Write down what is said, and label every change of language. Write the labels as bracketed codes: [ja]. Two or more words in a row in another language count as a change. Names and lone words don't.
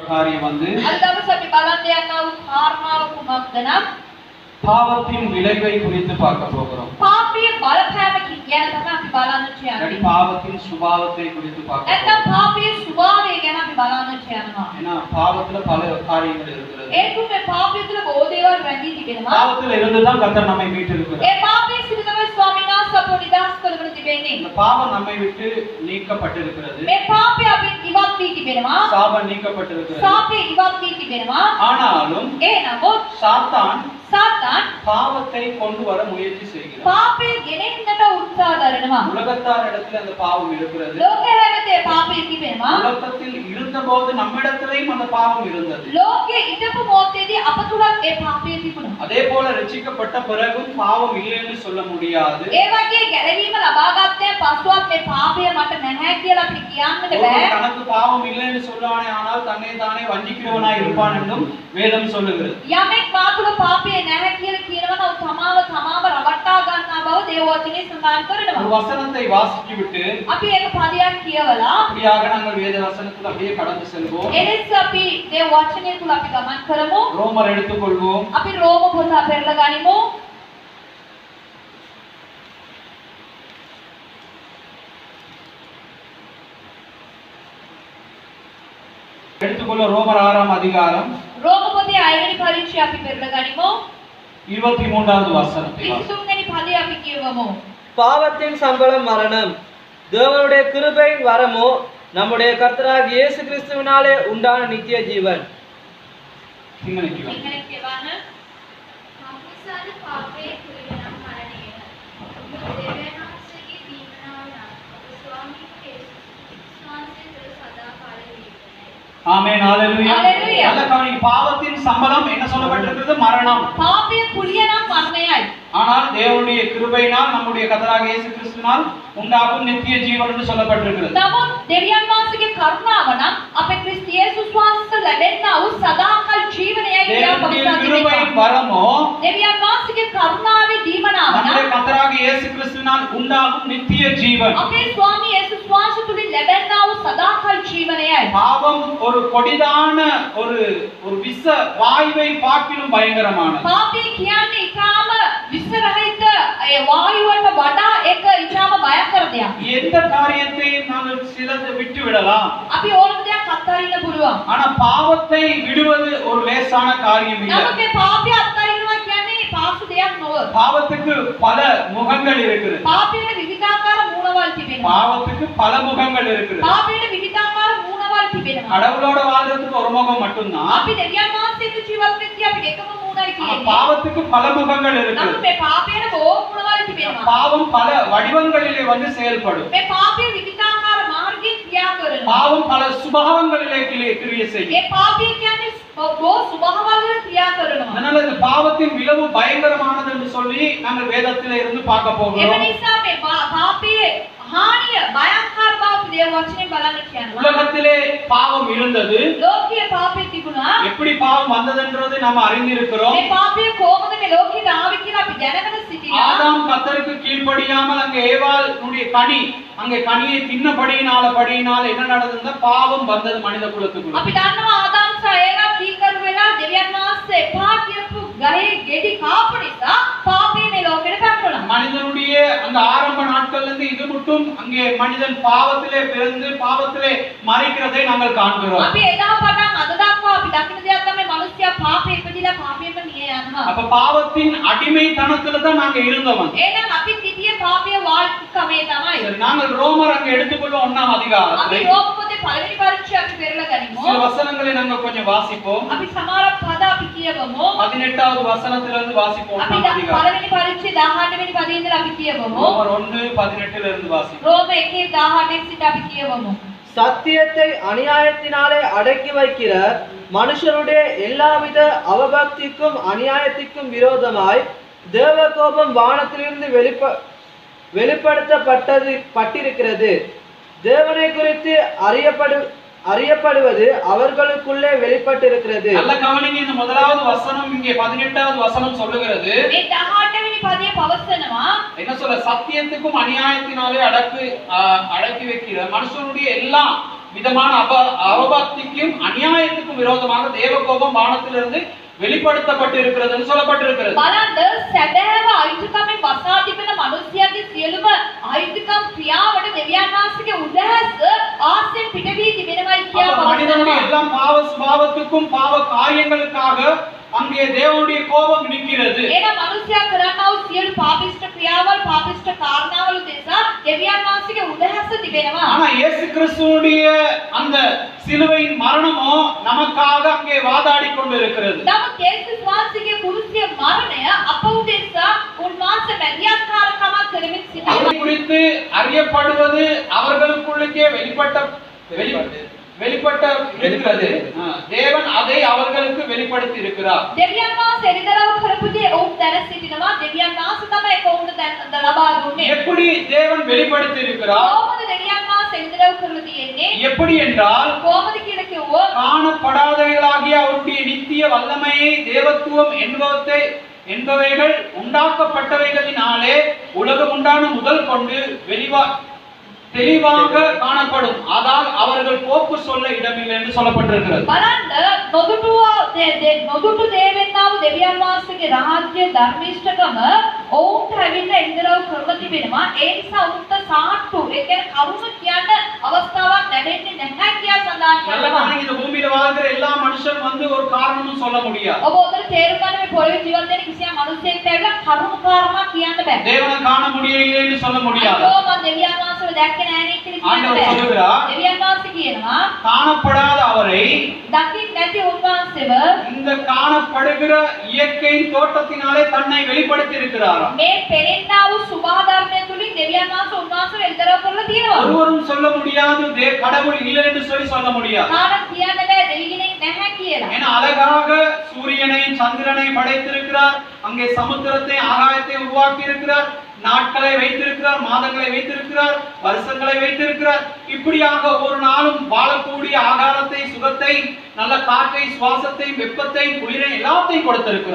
[ta] காரியம் வந்து [si] අද දවසේ අපි බලන්න යනා වූ කාරණාව කුමක්ද නම් [ta] பாவத்தின் விளைவை குறித்து பார்க்க போகிறோம். [si] පාපයේ බලපෑම ගැන තමයි අපි බලන්න [ta] இல்லாட்டி [si] යන්නේ. [ta] பாவத்தின் சுபாவத்தை குறித்து பார்க்க போகிறோம். [si] නැත්නම් පාපයේ ස්වභාවය ගැන අපි බලන්න යනවා. [ta] ஏன்னா பாவத்துல பல காரியங்கள் இருக்கிறது. [si] ඒකුත් මේ පාපය තුළ බොහෝ දේවල් රැඳී තිබෙනවා. [ta] பாவத்துல இருந்து தான் கர்த்தர் நம்மை மீட்டிருக்கிறார். [si] ඒ පාපයේ සිට තමයි ස්වාමීන් වහන්සේ අපව නිදහස් කරගෙන තිබෙන්නේ. [ta] இந்த பாவம் நம்மை விட்டு நீக்கப்பட்டிருக்கிறது. [si] මේ පාපය අපෙන් ඉවත් වී තිබෙනවා. [ta] சாபம் நீக்கப்பட்டிருக்கிறது. [si] සාපේ ඉවත් වී තිබෙනවා. [ta] ஆனாலும் [si] ඒ නමුත් [ta] சாத்தான் பாவத்தை கொண்டு வர முயற்சி செய்கிறார். [si] පාපය ගෙනෙන්නට උත්සාහ කරනවා. [ta] உலகத்தாரிடத்தில் அந்த பாவம் இருக்கிறது. [si] ලෝකයේ හැමතේ පාපය තිබෙනවා. [ta] உலகத்தில் இருந்தபோது நம்மிடத்திலேயும் அந்த பாவம் இருந்தது. [si] ලෝකයේ ඉඳපු මොහොතේදී අප තුලත් ඒ පාපය තිබුණා. [ta] அதே போல ரட்சிக்கப்பட்ட பிறகும் பாவம் இல்லை என்று சொல்ல முடியாது. [si] ඒ වගේ ගැලවීම ලබා ගත්තේ පසුවත් මේ පාපය මට නැහැ කියලා අපි කියන්නට බෑ. [ta] தனக்கு பாவம் இல்லை என்று சொல்வானே ஆனால் தன்னை தானே வஞ்சிக்கிறவனாய் இருப்பான் என்றும் வேதம் சொல்லுகிறது. [si] යමෙක් මා තුල පාපය නැහැ කියලා කියනවා නම් තමාව රවට්ටා ගන්නා බව දේව වචනේ සඳහන් [ta] ஒரு [si] කරනවා. [ta] வசனத்தை வாசித்துவிட்டு [si] අපි ඒක පදයක් කියවලා [ta] அப்படியாக நாங்கள் வேத வசனத்தில் அப்படியே கடந்து செல்வோம். [si] එලෙස අපි දේව වචනය තුල අපි ගමන් කරමු. [ta] ரோமர் எடுத்துக்கொள்வோம். [si] අපි රෝම පොත පෙරලා ගනිමු. [ta] எடுத்துக்கொள்ள ரோமர் 6ஆம் அதிகாரம் [si] රෝම පොතේ 6 වෙනි පරිච්ඡේදය අපි පෙරලා ගනිමු. [ta] 23வது வசனத்தை வாசிப்போம். [si] 23 වෙනි පදය අපි කියවමු. [ta] பாவத்தின் சம்பளம் மரணம், தேவனுடைய கிருபையின் வரமோ நம்முடைய கர்த்தராகிய இயேசு கிறிஸ்துவினாலே உண்டான நித்திய ஜீவன். சிங்கனிக்கு [si] ඉගෙන කියවන්න. අපසාර පාපයේ කුලනම් මරණය. දෙවියන්වහන්සේගේ දීමනාව නම් අප ස්වාමී ක්‍රිස්තුස්වහන්සේ සදා කාල ජීවිතයි. [ta] ஆமென். ஹalleluya. ஹalleluya. நல்ல கவனிங்க. பாவத்தின் சம்பளம் என்ன சொல்லப்பட்டிருக்கிறது? மரணம். [si] පාපයේ කුලිය නම් මරණයයි. [ta] ஆனால் தேவனுடைய கிருபையினால் நம்முடைய கர்த்தராகிய இயேசு கிறிஸ்துவினால் உண்டாகும் நித்திய ஜீவன் என்று சொல்லப்பட்டிருக்கிறது. [si] නමුත් දෙවියන් වහන්සේගේ කරුණාව නම් අපේ ක්‍රිස්තු යේසුස් වහන්සේ ලැබෙනා වූ සදාකාල ජීවනයයි කියලා [ta] தேவனுடைய [si] පවසා [ta] கிருபையின் [si] තිබෙනවා. [ta] வரமோ [si] දෙවියන් වහන්සේගේ කරුණාවේ දීමනාව [ta] நம்முடைய [si] නම් [ta] கர்த்தராகிய இயேசு கிறிஸ்துவினால் உண்டாகும் நித்திய ஜீவன். [si] අපේ ස්වාමී යේසුස් වහන්සේ තුලින් ලැබෙනා වූ සදාකාල ජීවනයයි. [ta] பாவம் ஒரு கொடிதான ஒரு விஷ வாயுவை பார்க்கிலும் பயங்கரமானது. [si] පාපය කියන්නේ ඊටාම විසරහිත ඒ වායුවට වඩා එක ඊටාම භයංකර දෙයක්. [ta] எந்த காரியத்தை நாங்கள் சிலது விட்டு விடலாம். [si] අපි ඕනම දෙයක් අත්හරින්න පුළුවන්. [ta] ஆனா பாவத்தை விடுவது ஒரு லேசான காரியம் இல்லை. [si] නමුත් මේ පාපය අත්හරිනවා කියන්නේ පාසු දෙයක් නොව. [ta] பாவத்துக்கு பல முகங்கள் இருக்குது. [si] පාපයට විවිධාකාර මූණවල් තිබෙනවා. [ta] பாவத்துக்கு பல முகங்கள் இருக்குது. [si] පාපයට විවිධාකාර මූණවල් තිබෙනවා. [ta] கடவுளோட வாழ்றதுக்கு ஒரு முகம் மட்டும்தான். [si] අපි දෙවියන් වහන්සේගේ ජීවත් වෙද්දී අපිට එකම මූණයි [ta] ஆனா [si] තියෙන්නේ. [ta] பாவத்துக்கு பல முகங்கள் இருக்குது. [si] නමුත් මේ පාපයට බොහෝ මූණවල් තිබෙනවා. [ta] பாவம் பல வடிவங்களிலே வந்து செயல்படும். [si] මේ පාපය විවිධාකාර මාර්ගයෙන් ක්‍රියා කරනවා. [ta] பாவம் பல சுபாவங்களிலே கிரியை செய்யும். [si] මේ පාපය කියන්නේ බොහෝ ස්වභාවවල ක්‍රියා කරනවා. [ta] அதனால இந்த பாவத்தின் விளைவு பயங்கரமானது என்று சொல்லி நாங்கள் வேதத்திலே இருந்து பார்க்க [si] එම [ta] போகிறோம். [si] නිසා මේ පාපයේ හානිය භයංකර බව දේව වචනේ බලන්න කියනවා. [ta] உலகத்திலே பாவம் இருந்தது. [si] ලෝකයේ පාපය තිබුණා. [ta] எப்படி பாவம் வந்ததுன்றது நாம் அறிந்திருக்கிறோம். [si] මේ පාපය කොහොමද මේ ලෝකෙට ආවේ කියලා අපි දැනගෙන සිටිනවා. [ta] ஆதாம் கர்த்தருக்கு கீழ்ப்படியாமல் அங்கே ஏவாளுடைய கனி அங்கே கனியை தின்னபடியினால என்ன நடந்ததுன்னா பாவம் வந்தது மனித குலத்துக்குள்ள. [si] අපි දන්නවා ආදාම් සහ ඒවා කීකරු වෙලා දෙවියන් වහන්සේ එපා කියපු ගහේ ගෙඩි කාපු නිසා පාපය මේ ලෝකෙට පැමිණුණා. [ta] மனிதனுடைய அந்த ஆரம்ப நாட்கள்ல இருந்து இது மட்டும் அங்கே மனிதன் பாவத்திலே பிறந்து பாவத்திலே மறிக்கிறதை நாங்கள் காண்கிறோம். [si] අපි එදා පටන් අද දක්වා අපි දකින දෙයක් තමයි මිනිස්සයා පාපේ ඉපදිලා පාපේම මිය යනවා. [ta] அப்ப பாவத்தின் அடிமைத்தனத்துல தான் நாங்க இருந்தோம். [si] එහෙනම් අපි සිටියේ පාපයේ වාල්කමේ තමයි. [ta] சரி, நாங்கள் ரோமர் அங்க எடுத்துக்கொள்ள 1ஆம் [si] අපි [ta] அதிகாரத்தை [si] රෝම පොතේ පළවෙනි පරිච්ඡේදය අපි පෙරලා ගනිමු. [ta] சில வசனங்களை நாங்கள் கொஞ்சம் வாசிப்போம். [si] අපි සමහර පද අපි කියවමු. [ta] 18வது வசனத்திலிருந்து வாசிப்போம். [si] අපි [ta] 1ஆம் அதிகாரம். [si] පළවෙනි පරිච්ඡේදය 18 වෙනි පදේ ඉඳලා අපි කියවමු. [ta] ரோமர் 1:18 இருந்து வாசிப்போம். [si] රෝම 1:18 සිට අපි කියවමු. [ta] சத்தியத்தை அநியாயத்தினாலே அடக்கி வைக்கிற மனுஷருடைய எல்லாவித அவபக்திக்கும் அநியாயத்திற்கும் விரோதமாய் தேவ கோபம் வானத்திலிருந்து வெளிப்படுத்தப்பட்டிருக்கிறது. தேவனை குறித்து அறியப்படுவது அவர்களுக்குள்ளே வெளிப்பட்டிருக்கிறது. நல்ல கவனிங்க. இந்த முதலாவது வசனம் இங்கே 18வது வசனம் சொல்லுகிறது. [si] මේ 18 වෙනි පදයේ පවසනවා [ta] என்ன சொல்ல? சத்தியத்துக்கும் அநியாயத்தினாலே அடக்கி வைக்கிற மனுஷனுடைய எல்லா விதமான அவபக்திக்கும் அநியாயத்துக்கும் விரோதமாக தேவ கோபம் வானத்திலிருந்து வெளிப்படுத்தப்பட்டு இருக்கிறதுன்னு சொல்லப்பட்டிருக்கிறது. [si] බලන්න සැබෑව අයිතිකමෙන් වසා තිබෙන මිනිසයාගේ සියලුම අයිතිකම් ක්‍රියාවට දෙවියන් වහන්සේගේ උදෑස ආසෙන් පිට වී තිබෙනවායි කියා [ta] அப்ப மனிதனுடைய [si] පවසනවා. [ta] எல்லா பாவ சுபாவத்துக்கும் பாவ காரியங்களுக்காக அங்கே தேவனுடைய கோபம் நிற்கிறது. [si] එහෙනම් මිනිසයා කරන්නා වූ සියලු පාපිෂ්ඨ ක්‍රියාවල් පාපිෂ්ඨ කාරණාවල් දෙසා දෙවියන් වහන්සේගේ උදෑස තිබෙනවා. [ta] ஆனா இயேசு கிறிஸ்துவுடைய அந்த சிலுவையின் மரணமோ நமக்காக அங்கே வாதாடி கொண்டிருக்கிறது. [si] නමුත් යේසුස් වහන්සේගේ කුරුසිය මරණය අප උදෙසා උන්වහන්සේ මැදිහත්කාරකමක් කරමින් සිටිනවා. [ta] அதை குறித்து அறியப்படுவது அவர்களுக்குள்ளே வெளிப்பட்ட இருக்கிறது. தேவன் அதை அவர்களுக்கு வெளிப்படுத்தி இருக்கிறார். [si] දෙවියන් වහන්සේ එළිදරව් කරපු දේ ඔවුන් දැන සිටිනවා. දෙවියන් වහන්සේ තමයි ඒක ඔවුන්ට දැන ලබා දුන්නේ. [ta] எப்படி தேவன் வெளிப்படுத்தி இருக்கிறார்? [si] කොහොමද දෙවියන් වහන්සේ එළිදරව් කරලා තියෙන්නේ? [ta] எப்படி என்றால் [si] කොහොමද කියලා කිව්වොත් [ta] காணப்படாதவைகளாகிய அவருடைய நித்திய வல்லமையை தேவத்துவம் என்பவைகள் உண்டாக்கப்பட்டவைகளினாலே உலகம் உண்டான முதல் கொண்டு தெளிவாக காணப்படும். அதால் அவர்கள் போக்கு சொல்ல இடமில்லை என்று சொல்லப்பட்டிருக்கிறது. [si] බලන්න නොදුටු දේවෙන්නා වූ දෙවියන් වහන්සේගේ රාජ්‍ය ධර්මිෂ්ඨකම ඔවුන්ට ඇවිල්ලා එළිදරව් කරලා තිබෙනවා. ඒ නිසා ඔවුන්ට සාට්ටු ඒ කියන්නේ කරුණු කියන්න අවස්ථාවක් ලැබෙන්නේ නැහැ කියලා සඳහන් කරනවා. [ta] இந்த பூமியில வாழ்கிற எல்லா மனுஷன் வந்து ஒரு காரணமும் சொல்ல முடியாது. [si] ඔබ උදේ තේරුම් ගන්න මේ පොළවේ ජීවත් වෙන කිසියම් මිනිසෙක්ට ඇවිල්ලා කරුණු කාරණා කියන්න බෑ. [ta] தேவனை காண முடியவில்லை என்று சொல்ல முடியாது. [si] අයියෝ මම දෙවියන් වහන්සේව දැක්කේ නැහැ නේ කියලා කියන්න [ta] ஆண்டவர் [si] බෑ. [ta] சொல்லுகிறார், [si] දෙවියන් වහන්සේ කියනවා [ta] காணப்படாத அவரை [si] දකින් නැති උන්වහන්සේව [ta] இந்த காணப்படுகிற இயற்கையின் தோட்டத்தினாலே தன்னை வெளிப்படுத்தி இருக்கிறாராம். [si] මේ පෙනෙන්නා වූ සුභාධර්මය තුලින් දෙවියන් වහන්සේ උන්වහන්සේව එළිදරව් කරලා තියෙනවා. [ta] ஒருவரும் சொல்ல முடியாது கடவுள் இல்லை என்று சொல்ல முடியாது. [si] කාටවත් කියන්න බෑ දෙවියෙනෙක් නැහැ කියලා. [ta] ஏன்னா அழகாக சூரியனை சந்திரனை படைத்திருக்கிறார், அங்கே சமுத்திரத்தை ஆகாயத்தை உருவாக்கி இருக்கிறார், நாட்களை வைத்திருக்கிறார், மாதங்களை வைத்திருக்கிறார், வருஷங்களை வைத்திருக்கிறார். இப்படியாக ஒரு நாளும் வாழக்கூடிய ஆகாரத்தை, சுகத்தை, நல்ல காற்றை, சுவாசத்தை, வெப்பத்தை, குளிரை எல்லாத்தையும் கொடுத்திருக்கிறார்.